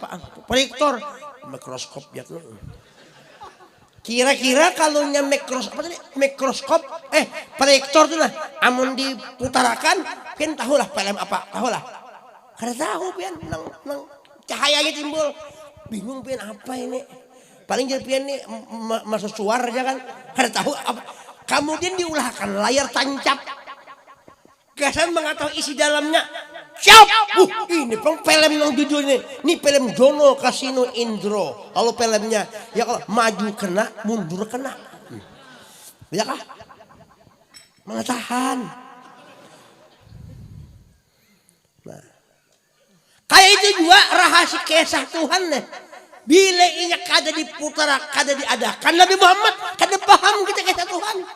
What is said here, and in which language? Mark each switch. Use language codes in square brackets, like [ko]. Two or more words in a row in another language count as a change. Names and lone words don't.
[bjn] Proyektor, mikroskop ya tuh. Kira-kira kalau nya mikroskop, proyektor tuh lah, amun diputarakan, pian tahulah film apa, tahulah. Kada tahu pian, nang cahaya aja timbul, bingung pian apa ini. Paling jadi pian nih masuk suara aja kan, kada tahu apa. Kemudian diulahkan layar tancap, kesan mengetahui isi dalamnya. [id] Siap, ini film yang judulnya, ini film Dono Kasino Indro. Kalau filmnya, ya kalau maju kena, mundur kena, ya kah? Mengatakan, nah, kayak itu juga rahasia kisah Tuhan nih. [bjn] Bila ini kada diputar, kada diadakan Nabi Muhammad, kada paham kita kisah Tuhan.